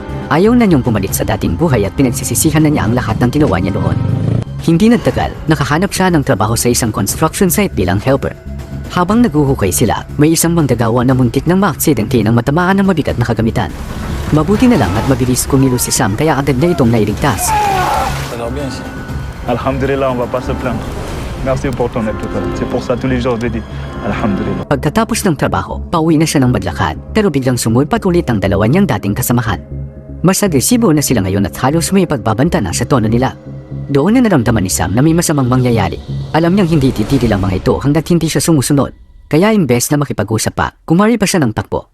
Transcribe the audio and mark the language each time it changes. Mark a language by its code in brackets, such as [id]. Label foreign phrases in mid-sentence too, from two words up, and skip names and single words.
[tl] Ayaw na niyang bumalik sa dating buhay at pinagsisisihan na niya ang lahat ng ginawa niya noon. Hindi nagtagal, nakahanap siya ng trabaho sa isang construction site bilang helper. Habang naguhukay sila, may isang manggagawa na muntik ng maaksidente ng matamaan ng mabigat na kagamitan. Mabuti na lang at mabilis kumilos si Sam kaya agad na itong nailigtas. [fr] Alhamdulillah, on va pas se plaindre. Merci pour ton aide tout à l'heure. C'est pour ça tous les jours je dis Alhamdulillah. [tl] Pagkatapos ng trabaho, pauwi na siya ng maglakad pero biglang sumulpat ulit ang dalawa niyang dating kasamahan. Mas agresibo na sila ngayon at halos may pagbabanta na sa tono nila. Doon na naramdaman ni Sam na may masamang mangyayari. Alam niyang hindi titigil ang mga ito hanggat hindi siya sumusunod. Kaya imbes na makipag-usap pa, kumari pa siya ng takbo.